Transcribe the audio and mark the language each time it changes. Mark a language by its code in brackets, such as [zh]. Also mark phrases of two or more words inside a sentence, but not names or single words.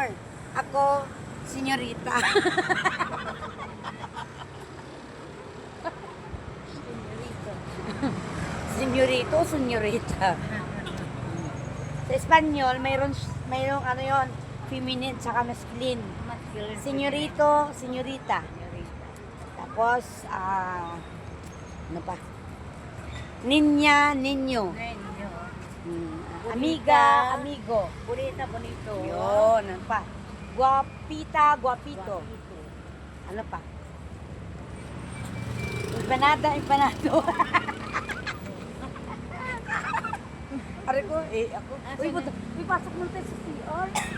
[es] Ako, senyorita. Senyorito, senyorita. [tl] Sa Espanyol, mayroong ano yon, feminine tsaka masculine. [es] Senyorito, senyorita. [tl] Tapos, ano pa? [es] Ninya, ninyo. Amiga, amigo. Bonita, bonito. [tl] Yun, ano pa? [es] Guapita, guapito. [tl] Ano pa? [es] Empanada, empanado. [tl] Pare ko, ako. Uy, pasok mo tayo sa CR.